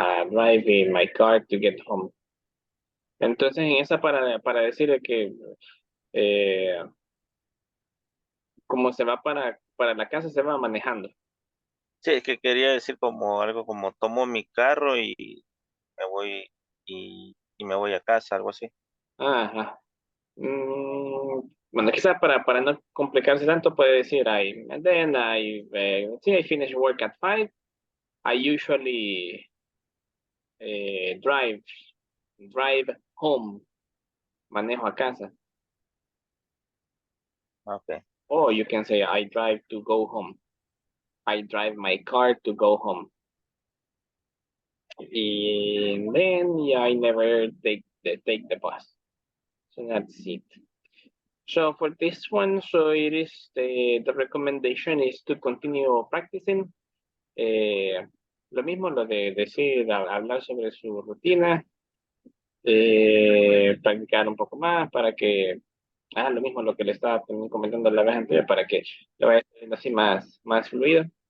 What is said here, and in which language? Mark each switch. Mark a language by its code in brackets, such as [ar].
[en] Drive in my car to get home. [es] Entonces, en esa para decirle que como se va para la casa, se va manejando. Sí, es que quería decir como algo como tomo mi carro y me voy y me voy a casa, algo así. Ajá. Bueno, quizás para no complicarse tanto, puede decir, [en] and then I finish work at 5. I usually drive home, [es] manejo a casa. [en] Okay. Or you can say, I drive to go home. I drive my car to go home. And then, yeah, I never take the bus. So that's it. So for this one, so it is the recommendation is to continue practicing. [es] Lo mismo, lo de decir, hablar sobre su rutina, practicar un poco más para que, lo mismo lo que le estaba también comentando la vez anterior, para que lo vaya haciendo así más fluido.